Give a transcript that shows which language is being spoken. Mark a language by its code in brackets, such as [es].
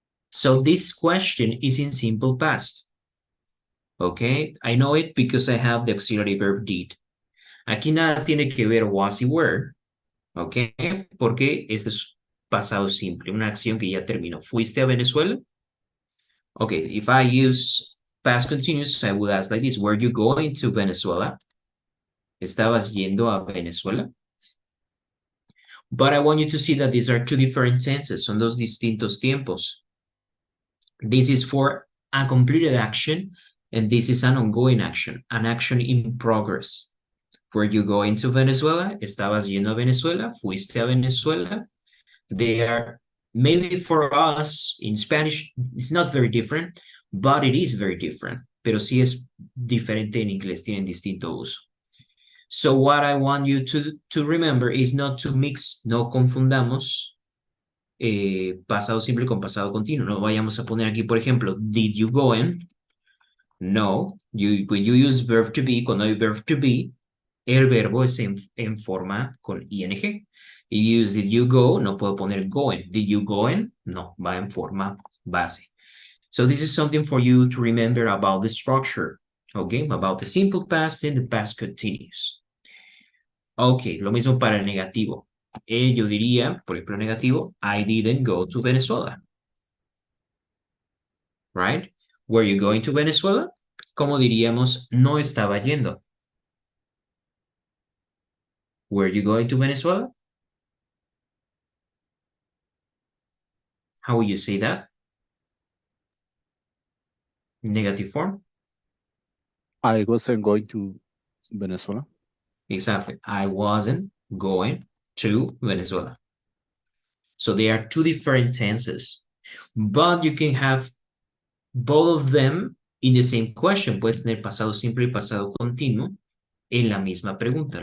[en] So this question is in simple past. Okay, I know it because I have the auxiliary verb did. [es] Aquí nada tiene que ver was y were. Okay, porque este es pasado simple, una acción que ya terminó. ¿Fuiste a Venezuela? [en] Okay, if I use past continuous, I would ask like this, were you going to Venezuela? [es] ¿Estabas yendo a Venezuela? [en] But I want you to see that these are two different tenses, [es] son dos distintos tiempos. [en] This is for a completed action, and this is an ongoing action, an action in progress. Were you going to Venezuela? [es] ¿Estabas yendo a Venezuela? ¿Fuiste a Venezuela? [en] They are, maybe for us, in Spanish, it's not very different, but it is very different. [es] Pero sí es diferente en inglés, tienen distinto uso. [en] So what I want you to remember is not to mix, [es] no confundamos pasado simple con pasado continuo. No vayamos a poner aquí, por ejemplo, [en] did you go in? [es] No. [en] When you use verb to be, [es] cuando hay verb to be, el verbo es en forma con ing. [en] If you use did you go, [es] no puedo poner [en] going. Did you go in? [es] No, va en forma base. [en] So this is something for you to remember about the structure, okay? About the simple past and the past continuous. [es] Okay, lo mismo para el negativo. Yo diría, por ejemplo, negativo, [en] I didn't go to Venezuela. Right? Were you going to Venezuela? [es] ¿Cómo diríamos, no estaba yendo? [en] Were you going to Venezuela? How will you say that? Negative form? I wasn't going to Venezuela. Exactly. I wasn't going to Venezuela. So they are two different tenses, but you can have both of them in the same question. [es] Puedes tener pasado simple y pasado continuo en la misma pregunta.